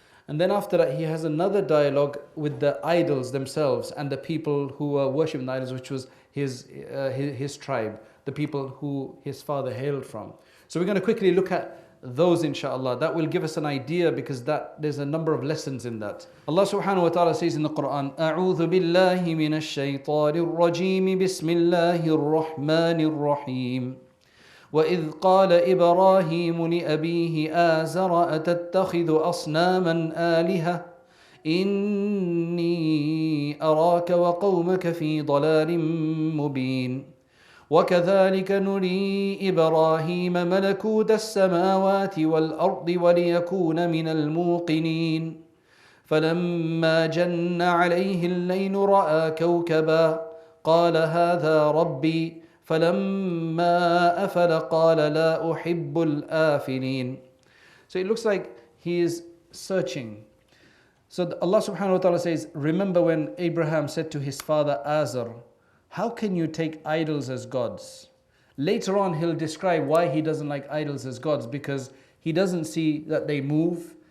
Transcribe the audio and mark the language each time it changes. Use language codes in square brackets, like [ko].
[en] And then after that he has another dialogue with the idols themselves and the people who were worshipping the idols, which was his tribe, the people who his father hailed from. So we're going to quickly look at those, inshallah. That will give us an idea, because there's a number of lessons in that. Allah subhanahu wa ta'ala says in the Quran, [ar] أعوذ بالله من الشيطان الرجيم بسم الله الرحمن الرحيم وإذ قال إبراهيم لأبيه آزر أتتخذ أصناما آلهة إني أراك وقومك في ضلال مبين وكذلك نري إبراهيم ملكوت السماوات والأرض وليكون من الموقنين فلما جن عليه الليل رأى كوكبا قال هذا ربي فلما أفل قال لا أحب الآفلين. [en] So it looks like he is searching. So Allah subhanahu wa ta'ala says, remember when Abraham said to his father Azar, how can you take idols as gods? Later on he'll describe why he doesn't like idols as gods, because he doesn't see that they move.